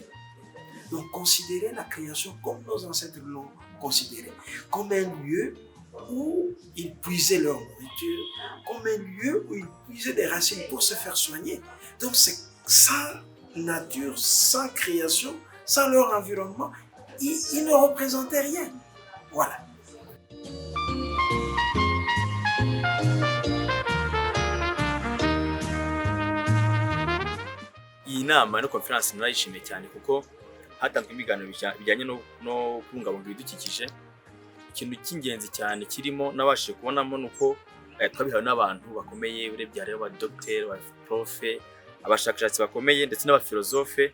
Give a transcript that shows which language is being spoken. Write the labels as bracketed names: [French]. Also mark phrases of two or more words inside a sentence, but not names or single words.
[French] Donc, considérer la création comme nos ancêtres l'ont considéré, comme un lieu où ils puisaient leur nourriture, comme un lieu où ils puisaient des racines pour se faire soigner. Donc, c'est sans nature, sans création, sans leur environnement, ils ne représentaient rien. Voilà. [Kinyarwanda] Iyi nama no conference narayishimiye cyane kuko hatanzwe ibiganiro bijyanye no kubungabunga ibidukikije. Ikintu cy'ingenzi cyane kirimo nabashije kubonamo nuko twabihawe n'abantu bakomeye urebye hariho abadogiteri, abaprofe, abashakashatsi bakomeye ndetse n'abafilozofe.